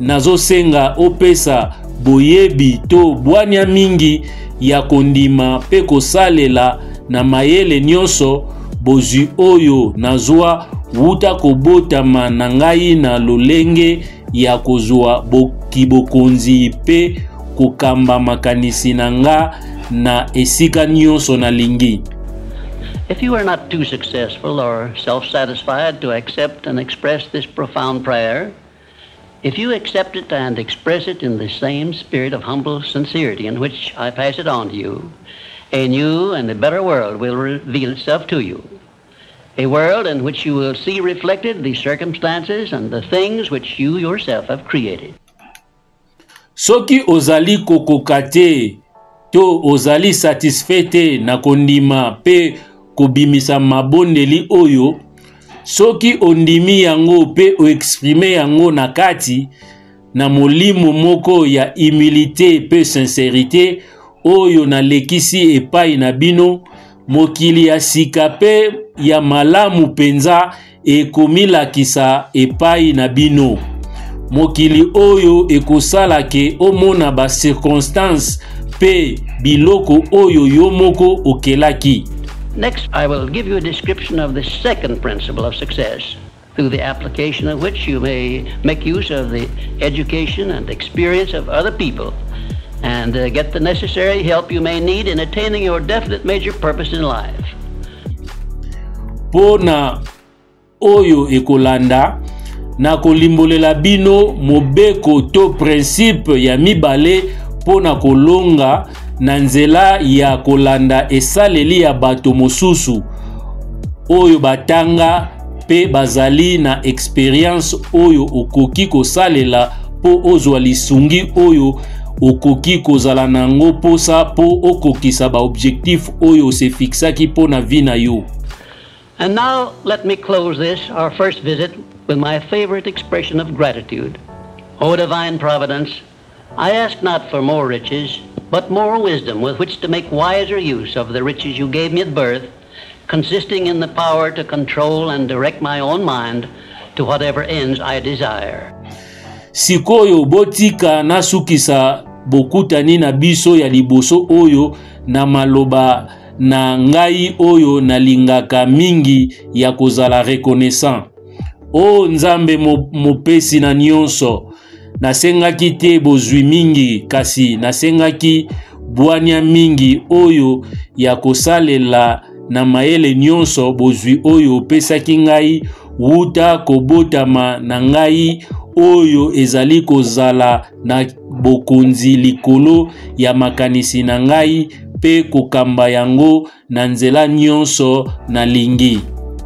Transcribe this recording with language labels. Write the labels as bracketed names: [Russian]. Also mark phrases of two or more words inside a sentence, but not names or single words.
[Lingala] nazo senga opesa boyebi to bwania mingi ya kondima pe kosalela na mayele nyonso bozwi oyo nazwa wuta kobotama na ngai na lolenge ya kozwa bokibokonzi pe kokamba makanisi na nga na esika nyonso na lingi. [English] If you are not too successful or self-satisfied to accept and express this profound prayer, if you accept it and express it in the same spirit of humble sincerity in which I pass it on to you, a new and a better world will reveal itself to you. A world in which you will see reflected the circumstances and the things which you yourself have created. [Lingala] Soki ozali kokokate to ozali satisfait na kondima pe kobimisa mabondeli oyo, soki ondimi yango pe o exprimer yango na kati na molimo moko ya humilité pe sincérité oyo na lekisi epai na bino, mokili ya sika pe ya malamu penza ekomilakisa epai na bino. Mokili oyo ekosala ke omona ba circonstance pe biloko oyo yomoko okelaki. [English] Next, I will give you a description of the second principle of success, through the application of which you may make use of the education and experience of other people and get the necessary help you may need in attaining your definite major purpose in life. [Lingala] Pona oyo ekolanda na kolimbolela bino mobeko to principe ya mibale pona kolonga na nzela ya kolanda esaleli ya bato mosusu oyo batanga pe bazali na experience oyo okoki kosalela po ozwa lisungi oyo okoki kozala nango posa po okokisa ba objectif oyo se fixaki po na vi na yo. [English] And now let me close this, our first visit, with my favorite expression of gratitude. O divine providence, I ask not for more riches, but more wisdom with which to make wiser use of the riches you gave me at birth, consisting in the power to control and direct my own mind to whatever ends I desire. [Lingala] Sikoyo botika nasukisa bokutani na biso ya liboso oyo na maloba na ngai oyo nalingaka mingi ya kozala reconnaissant. O Nzambe mopesi na nyonso, nasengaki te bozwi mingi, kasi nasengaki bwania mingi oyo ya kosalela na mayele nyonso bozwi oyo pesaki ngai wuta kobotama na ngai oyo ezali kozala na bokonzi likolo ya makanisi na ngai pe kokamba yango na nzela nyonso na lingi.